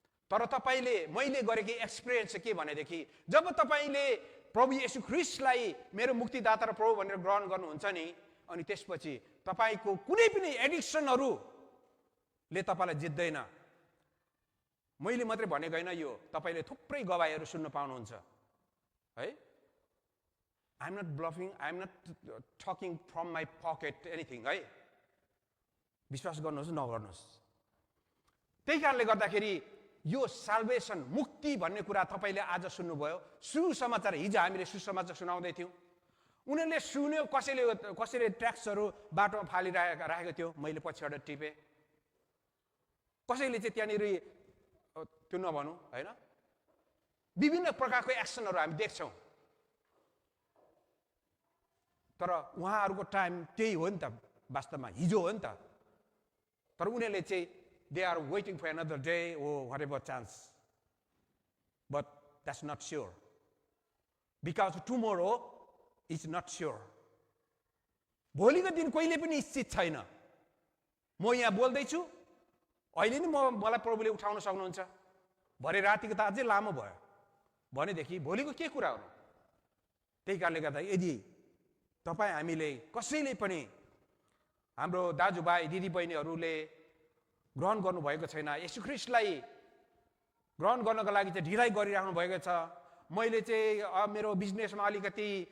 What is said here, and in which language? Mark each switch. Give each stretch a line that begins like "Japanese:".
Nepali: तर मैले गरेको एक्सपिरियन्स के भनेदेखि, जब तपाईले प्रभु येशू ख्रीष्टलाई मेरो मुक्तिदाता र प्रभु भनेर ग्रहण गर्नुहुन्छ नि, अनि त्यसपछि तपाईको कुनै पनि एडिक्सनहरूले तपाईलाई जित्दैन। मैले मात्रै भनेको होइन, यो तपाईले थुप्रै गवाहीहरू सुन्न पाउनुहुन्छ है।
English: I am not bluffing, I am not talking from my pocket anything है।
Nepali: विश्वास गर्नुहोस् नगर्नुहोस्। त्यही कारणले गर्दाखेरि यो साल्भेसन, मुक्ति भन्ने कुरा तपाईले आज सुन्नुभयो। सुसमाचार, हिजो हामीले सुसमाचार सुनाउँदै थियौँ। उनीहरूले सुन्यो, कसैले ट्याक्सहरू बाटोमा फालिराखेको थियो, मैले पछिबाट टिपेँ। कसैले चाहिँ त्यहाँनिर त्यो नभनौँ होइन, विभिन्न प्रकारको एक्सनहरू हामी देख्छौँ। तर उहाँहरूको टाइम त्यही हो नि त, वास्तवमा हिजो हो नि त। तर उनीहरूले चाहिँ
English: they are waiting for another day or whatever chance, but that's not sure, because tomorrow is not sure.
Nepali: भोलिको दिन कहिले पनि निश्चित छैन। म यहाँ बोल्दैछु, अहिले नि मलाई प्रभुले उठाउन सक्नुहुन्छ, भरे रातिको त अझै लामो भयो भनेदेखि भोलिको के कुरा हो। त्यही कारणले गर्दा यदि तपाईँ हामीले कसैले पनि, हाम्रो दाजुभाइ दिदीबहिनीहरूले ग्रहण गर्नुभएको छैन, येशू ख्रीष्टलाई ग्रहण गर्नको लागि चाहिँ ढिलाइ गरिराख्नु भएको छ, मैले चाहिँ मेरो बिजनेसमा अलिकति